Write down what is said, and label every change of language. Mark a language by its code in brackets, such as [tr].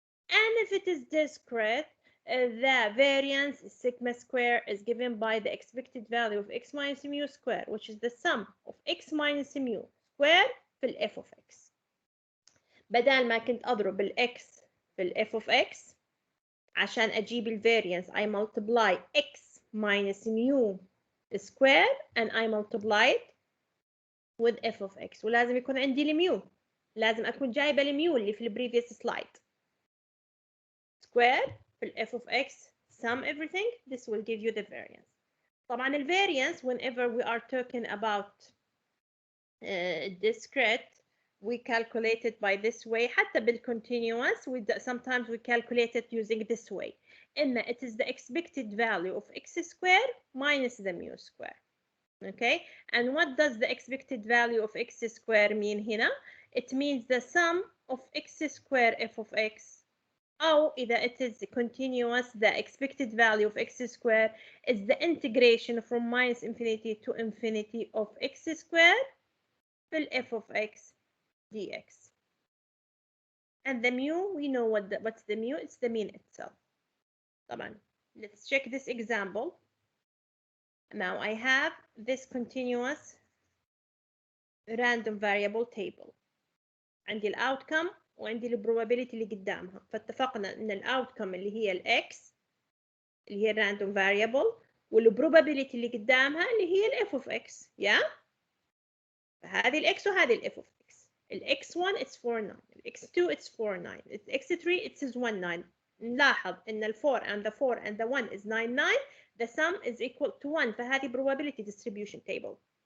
[en] And if it is discrete, the variance sigma square is given by the expected value of x minus mu square, which is the sum of x minus mu square [ar] في ال [en] f of x. [ar] بدل ما كنت أضرب ال x في ال f of x عشان أجيب ال variance, [en] I multiply x minus mu square and I multiply it with f of x. [ar] ولازم يكون عندي الميو. لازم أكون جايبة الميو اللي في ال previous slide. [en] Square في ال f of x, sum everything, this will give you the variance. طبعا ال variance, whenever we are talking about discrete, we calculate it by this way. [ar] حتى بال [en] continuous, sometimes we calculate it using this way. [ar] إما [en] it is the expected value of x square minus the mu square. Okay, and what does the expected value of x square mean [ar] هنا? [en] It means the sum of x square f of x. [ar] أو إذا [en] it is continuous, the expected value of x square is the integration from minus infinity to infinity of x square في ال f of x dx. And the mu, we know what's the mu, it's the mean itself. [ar] طبعا, [en] let's check this example. Now I have this continuous random variable table. [ar] عندي ال outcome وعندي ال probability اللي قدامها. فاتفقنا ان ال outcome اللي هي ال x اللي هي random variable وال probability اللي قدامها اللي هي ال f of x. [en] Yeah? [ar] فهذه ال x وهذه ال f of x. ال x1 [en] it's 49. ال x2 it's 49. ال x3 it's 19. [ar] نلاحظ ان ال [en] 4 and the 4 and the 1 is 99. The sum is equal to 1. [ar] فهذه [en] probability distribution table.